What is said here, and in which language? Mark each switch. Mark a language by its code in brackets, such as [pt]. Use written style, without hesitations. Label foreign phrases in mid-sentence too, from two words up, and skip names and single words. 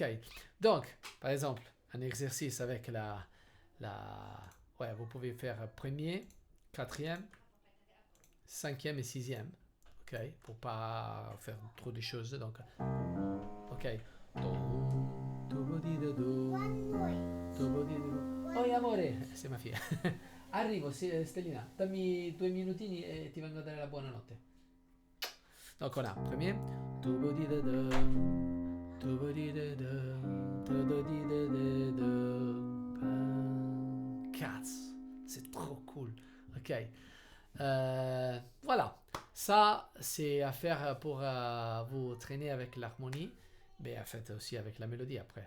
[fr] Donc, par exemple, un exercice avec ouais, vous pouvez faire premier, quatrième, cinquième et sixième, ok, pour pas faire trop de choses, donc, ok. Oh amore, c'est ma figlia. [it] Arrivo, Stellina, dammi 2 minutini e ti vengo a dare la buonanotte. [fr] Donc on a premier. Cats, c'est trop cool. Ok. Voilà. Ça, c'est à faire pour vous traîner avec l'harmonie, mais en fait aussi avec la mélodie après.